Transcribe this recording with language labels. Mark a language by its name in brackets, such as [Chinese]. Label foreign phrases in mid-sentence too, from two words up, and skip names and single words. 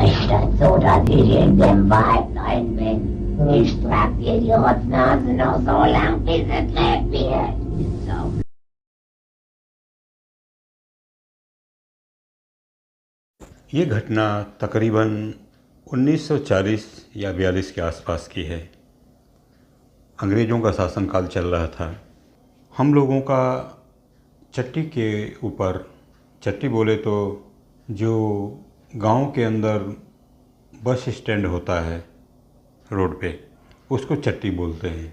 [German] so dass ich in dem Wald rein bin. Ich trag dir die Rotznase noch so lang, bis es lebt wird. So. [Hindi] ये घटना तकरीबन 1940 या 42 के आसपास की है। अंग्रेज़ों का शासनकाल चल रहा था। हम लोगों का चट्टी के ऊपर, चट्टी बोले तो जो गांव के अंदर [English] bus stand [Hindi] होता है रोड पे, उसको चट्टी बोलते हैं।